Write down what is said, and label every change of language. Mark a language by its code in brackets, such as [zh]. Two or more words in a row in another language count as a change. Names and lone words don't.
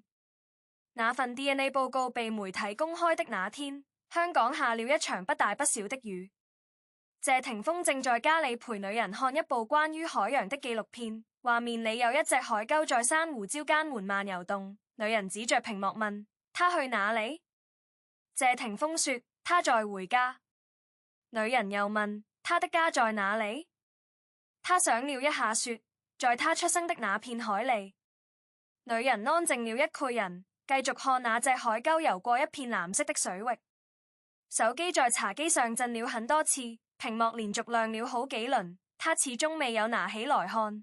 [zh] 那份 DNA 報告被媒體公開的那天，香港下了一場不大不小的雨。謝霆鋒正在家裏陪女人看一部關於海洋的紀錄片，畫面裏有一隻海鷗在珊瑚礁間緩慢游動。女人指着屏幕問：他去哪裡？謝霆鋒說： 他在回家。女人又問：他的家在哪裡？他想了一下說：在他出生的那片海裡。女人安靜了一個人，繼續看那隻海鷗游過一片藍色的水域。手機在茶几上震了很多次，屏幕連續亮了好幾輪，他始終未有拿起來看。